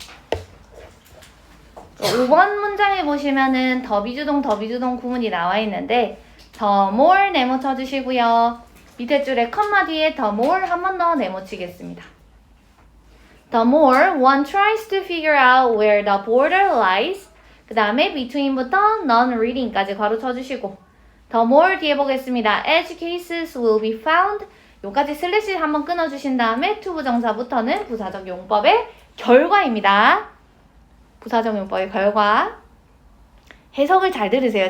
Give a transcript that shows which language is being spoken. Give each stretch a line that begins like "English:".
Korean: 자, 5번 문장에 보시면은 더비주동 구문이 나와 있는데
English: the more
Korean: 네모 쳐주시고요. 밑에 줄에 컴마 뒤에
English: the more
Korean: 한 번 더 네모 치겠습니다.
English: The more one tries to figure out where the border lies.
Korean: 그 다음에 between부터 non-reading까지 괄호 쳐주시고
English: the more
Korean: 뒤에 보겠습니다.
English: Edge cases will be found.
Korean: 요까지 슬래시 한번 끊어주신 다음에 to 부정사부터는 부사적 용법의 결과입니다. 부사적 용법의 결과. 해석을 잘 들으세요.